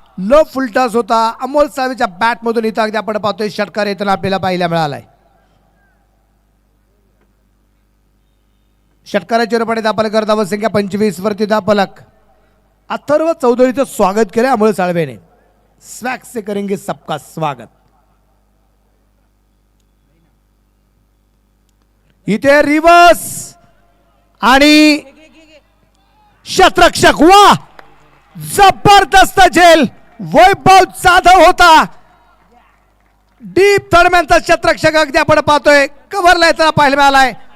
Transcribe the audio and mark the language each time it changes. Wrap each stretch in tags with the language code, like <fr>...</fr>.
<mr>Low full toss होता. Amol साळवेच्या bat मधून इथं अगदी आपण पाहतोय षटकार येताना आपल्याला पाहायला मिळालाय. षटकाराच्या रूपाने धावफलक धावसंख्या 25 वरती धावफलक. अथर्व चौधरीचं स्वागत केलं अमोल साळवेने.</mr> <hi>स्वॅग से करेंगे सबका स्वागत.</hi> <mr>इथे रिवर्स आणि शतरक्षक वा जबरदस्त झेल. वैभव जाधव होता डीप थर्डमॅनचा शतरक्षक अगदी आपण पाहतोय कव्हरला येताना पाहायला मिळालाय.</mr>